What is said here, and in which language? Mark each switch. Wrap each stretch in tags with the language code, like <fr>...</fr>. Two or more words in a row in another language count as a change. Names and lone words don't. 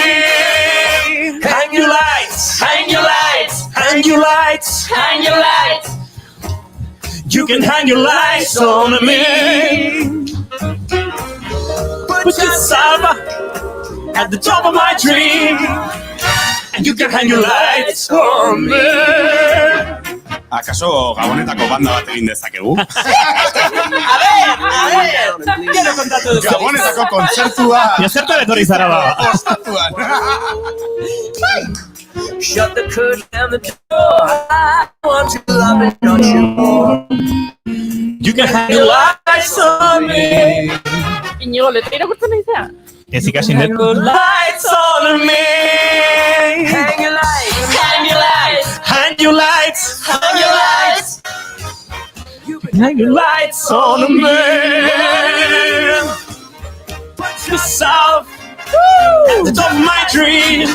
<en>Hang your lights, hang your lights, hang your lights, hang your lights. You can hang your lights on me. Put yourself at the top of my dream, and you can hang your lights on me.</en> <eu>Akaso Gabonetako banda bat egin dezakegu?</eu> <es>A ver,</es> <eu>gero kontatu duzu. Gabonetako kontzertua. Zertan etorri zara ba. Ostatuan.</eu> <en>Shut the curtain and the door. I want to love and not you more. You can hang your lights on me.</en> <eu>Inigo, letra irakurtzen naizea? Ez ikasi net.</eu> <en>Lights on me. Hang your lights. Hang your lights. Hang your lights. Hang your lights. Hang your lights on me. Put yourself at the top of my dream.</en>